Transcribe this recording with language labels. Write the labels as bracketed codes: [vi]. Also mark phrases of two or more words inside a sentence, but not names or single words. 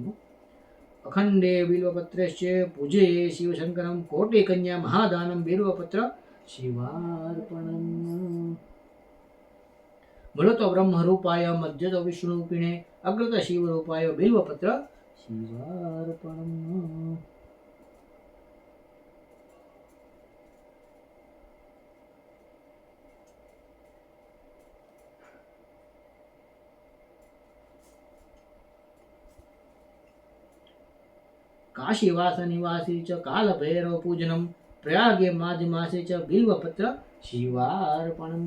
[sa] અખંડે બિલ્વપત્રસ્ય પૂજે શિવશંકરમ કોટી કન્યા મહાદાનમ બિલ્વપત્ર શિવાર્પણમ. મૂળતો બ્રહ્મ રૂપાય મધ્યતો વિષ્ણુ પીણે અગ્રત શિવ રૂપાય બિલ્વપત્ર શિવાર્પણમ. काशीवास निवासी च काल भैरव पूजनम प्रयागे माघ मासे च बिल्वपत्र शिवार्पणम.